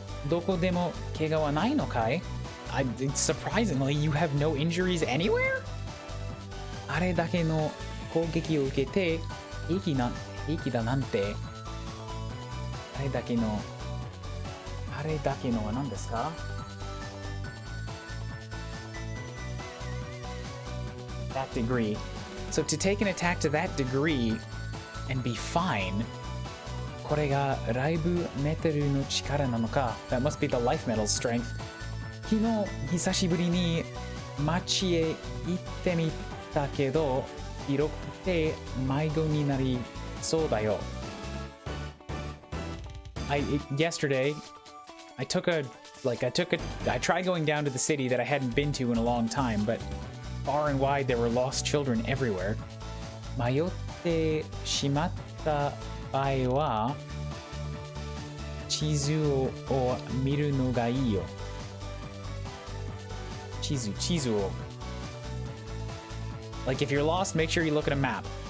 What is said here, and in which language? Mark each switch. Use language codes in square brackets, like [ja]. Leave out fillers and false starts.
[ja] どこでも怪我はないのかい? [en] Surprisingly, you have no injuries anywhere? [ja] あれだけの攻撃を受けて平気だなんて。あれだけのは何ですか? [en] That degree. So to take an attack to that degree and be fine, [ja] これがライブメタルの力なのか? [en] That must be the life metal strength. [ja] 昨日久しぶりに街へ行ってみたけど広くて迷子になりそうだよ。 [en] Yesterday, I tried going down to the city that I hadn't been to in a long time, but far and wide there were lost children everywhere. [ja] 迷ってしまった場合は地図を見るのがいいよ。地図を。 [en] Like if you're lost, make sure you look at a map.